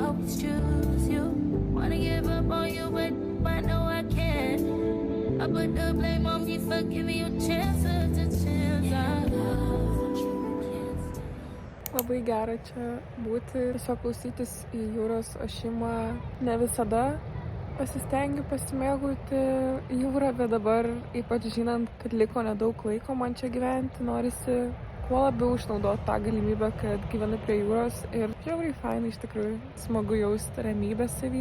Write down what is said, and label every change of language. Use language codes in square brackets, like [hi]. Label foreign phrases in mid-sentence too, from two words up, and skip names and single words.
[en] always choose you. Wanna give up on you, but I know I can't. I put the blame on me for giving you chance after chance. [lt] Labai gera čia būti, tiesiog klausytis į jūros ošimą. Ne visada pasistengiu pasimėgauti jūrą, bet dabar, ypač žinant, kad liko nedaug laiko man čia gyventi, norisi kuo labiau išnaudoti tą galimybę, kad gyvenu prie jūros ir žiauriai fainai, iš tikrųjų smagu jausti ramybę savy.